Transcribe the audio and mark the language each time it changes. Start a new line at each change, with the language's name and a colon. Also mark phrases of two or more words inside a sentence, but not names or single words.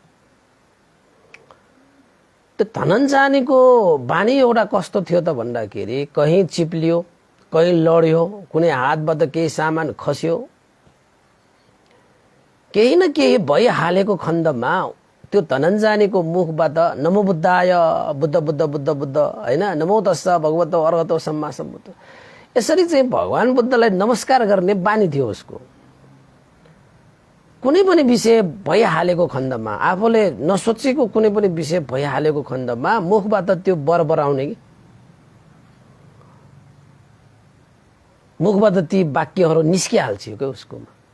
Nepali: त्यो धनञ्जानीको बानी एउटा कस्तो थियो त भन्दाखेरि कहीँ चिप्लियो, कहीँ लड्यो, कुनै हातबाट केही सामान खस्यो, केही न केही भइहालेको खण्डमा त्यो धनञ्जानीको मुखबाट
Pali: नमो बुद्धाय,
Nepali: बुद्ध बुद्ध बुद्ध बुद्ध हैन,
Pali: नमो तस्स भगवतो अर्हतो सम्मा सम्बुद्ध,
Nepali: यसरी चाहिँ भगवान बुद्धलाई नमस्कार गर्ने बानी थियो उसको। कुनै पनि विषय भइहालेको खण्डमा, आफूले नसोचेको कुनै पनि विषय भइहालेको खण्डमा मुखबाट त्यो बरबराउने कि मुखबाट ती वाक्यहरू निस्किहाल्थ्यो क्या उसकोमा।